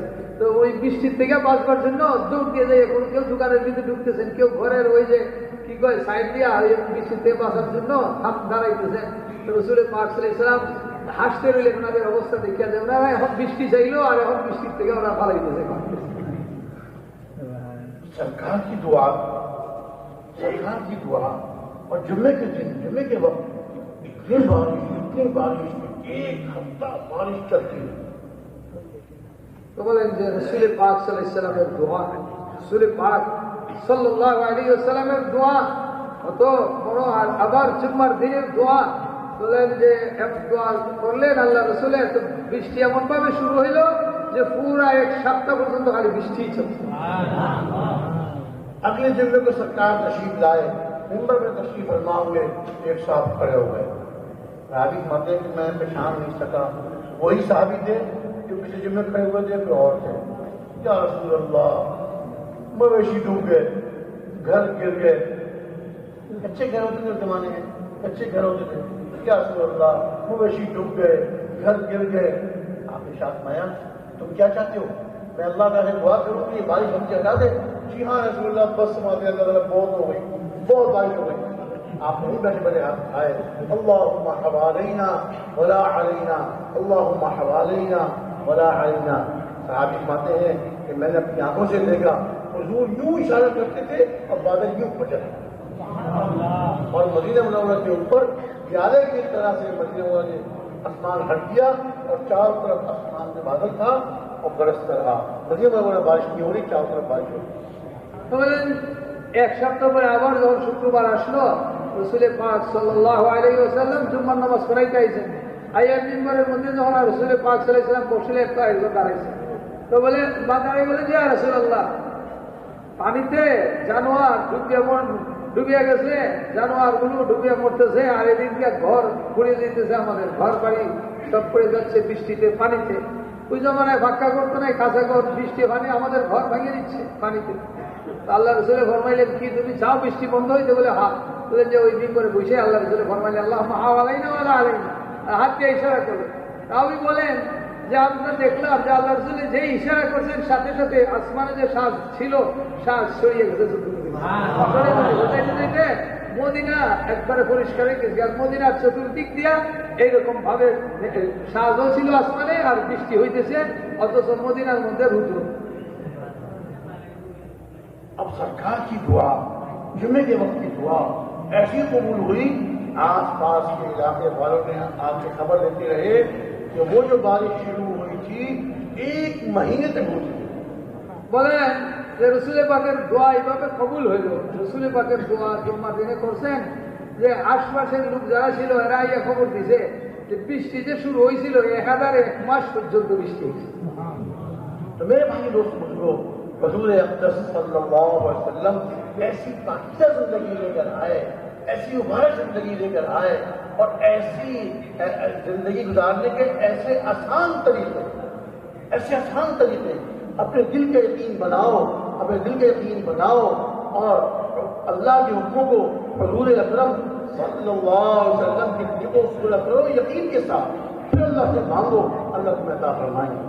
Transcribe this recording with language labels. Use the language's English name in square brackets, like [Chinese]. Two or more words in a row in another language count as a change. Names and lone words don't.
[Bangla] তো ওই বৃষ্টির থেকে বাঁচবার জন্য দৌড় দিয়ে যায়, এখন কেউ দোকানের ভিতরে ঢুকতেছেন, কেউ ঘরের ওই যে কি কয় সাইড দিয়া বৃষ্টির থেকে বাঁচার জন্য দাঁড়াইতেছেন। তো রাসূল পাক [Arabic] صلى الله عليه وسلم [Bangla] হাসতে রইলেন ওনাদের অবস্থা দেখিয়া, যে ওনারা এখন বৃষ্টি চাইলো আর এখন বৃষ্টির থেকে ওরা ফালাইতেছে। [Urdu] سرکار کی دعا اور جمعے کے دن جمعے کے وقت اتنی بارش ایک ہفتہ بارش چلتی ہے۔ [Bangla] تو বলেন যে রাসূল পাক [Arabic] صلى الله عليه وسلم [Bangla] দোয়া, রাসূল পাক [Arabic] صلى الله عليه وسلم [Bangla] দোয়া কত বড়, আর আবার জুম্মার দিনের দোয়া। বলেন যে এক দোয়া করলেন আল্লাহ রাসূলের, তো বৃষ্টি এমন ভাবে শুরু হইল যে পুরা এক সপ্তাহ পর্যন্ত খালি বৃষ্টিই চলছে। [Urdu] اگلے جمعے کو سرکار تشریف لائے، ممبر میں تشریف فرما ہوئے، ایک صاحب کھڑے ہو گئے، صحابی ماتے کہ میں پہچان نہیں سکا، وہی صحابی تھے جو کسی جمعے کھڑے ہوئے تھے، کوئی اور تھے۔ [Arabic] یا رسول اللہ [Urdu] مویشی ڈوب گئے، گھر گر گئے، اچھے گھر ہوتے تھے اس زمانے میں، اچھے گھر ہوتے تھے۔ [Arabic] یا رسول اللہ [Urdu] مویشی ڈوب گئے، گھر گر گئے۔ آپ نے ارشاد فرمایا تم کیا چاہتے ہو؟ میں اللہ تعالیٰ سے دعا کروں کہ یہ بارش ہم سے ہٹا دے؟ جی ہاں رسول اللہ بس سماتے اللہ تعالیٰ بہت ہو گئی، بہت بارش ہو گئی۔ آپ نہیں بیٹھے بیٹھے ہاتھ اٹھائے، [Arabic] اللہم حوالینا ولا علینا، اللہم حوالینا ولا علینا۔ [Urdu] صحابی فرماتے ہیں کہ میں نے اپنی آنکھوں سے دیکھا حضور یوں اشارہ کرتے تھے اور بادل یوں پھٹے، اور مدینہ منورہ کے اوپر پیالے کی طرح سے مدینہ منورہ نے آسمان ہٹ گیا اور چاروں طرف آسمان میں بادل تھا اور برستا رہا۔ مدینہ منورہ بارش نہیں ہو رہی، چاروں طرف بارش ہو رہی۔ [Bangla] বলেন এক সপ্তাহ পরে আবার যখন শুক্রবার আসলো, রাসূল পাক [Arabic] صلى الله عليه وسلم [Bangla] জুম্মার নামাজ পড়াইতে আইছেন। আইয়ার মিম্বরের মধ্যে যখন রাসূল পাক [Arabic] صلى الله عليه وسلم [Bangla] বসলে, একটা একজন দাঁড়াইছে। তো বলে দাঁড়িয়ে বলে যে [Arabic] يا رسول الله [Bangla] পানিতে জানোয়ার ডুবিয়া গেছে, জানোয়ারগুলো ডুবিয়া মরতেছে, আর এদিকে ঘর ঘুরে যেতেছে, আমাদের ঘর বাড়ি সব পড়ে যাচ্ছে বৃষ্টিতে পানিতে। ওই জমানায় ফাঁকা করতো নাই, কাঁচা ঘর, বৃষ্টি পানি আমাদের ঘর ভাঙিয়ে দিচ্ছে পানিতে। আল্লাহ রাসূল ফরমাইলেন কি তুমি চাও বৃষ্টি বন্ধ হইতে? বলে হ্যাঁ। বলেন যে ওই দিন করে বসে আল্লাহ রাসূল ফরমাইলেন [Arabic] اللهم حوالينا ولا علينا, [Bangla] হাত দিয়ে ইশারা করলেন। তাও বলেন যে আমরা দেখলাম যে আল্লাহ রাসূল যে ইশারা করছেন সাথে সাথে আসমানে যে শ্বাস ছিল শ্বাস সরিয়ে গেছে। মদিনা একবারে পরিষ্কার হয়ে গেছে, আর মদিনার চতুর্দিক দিয়া এইরকম ভাবে শ্বাসও ছিল আসমানে আর বৃষ্টি হইতেছে, অথচ মদিনার মধ্যে রুদ্র। [Urdu] اب سرکار کی دعا، جمعے کے وقت کی دعا ایسی قبول ہوئی، آس پاس کے علاقے والوں نے آپ سے خبر لیتے رہے کہ وہ جو بارش شروع ہوئی تھی ایک مہینے تک ہوتی تھی۔ [Bangla] বলেন যে রাসূল পাকের দোয়া এইভাবে কবুল হইল। রাসূল পাকের দোয়া জুম্মার দিনে করছেন যে আশপাশের লোক যারা ছিল এরা ইয়ে খবর দিছে যে বৃষ্টি যে শুরু হয়েছিল 1001 মাস পর্যন্ত বৃষ্টি হয়েছে। [Urdu] میرے بھائی دوست بزرگوں، حضور اقدس [Arabic] صلی اللہ علیہ وسلم [Urdu] ایسی پاکیزہ زندگی لے کر آئے، ایسی مبارک زندگی لے کر آئے، اور ایسی زندگی گزارنے کے ایسے آسان طریقے، اپنے دل کا یقین بناؤ، اور اللہ کے حکموں کو حضور اکرم [Arabic] صلی اللہ علیہ وسلم [Urdu] کی حکموں کو پورا کرو یقین کے ساتھ، پھر اللہ سے مانگو، اللہ تمہیں عطا فرمائیں گے۔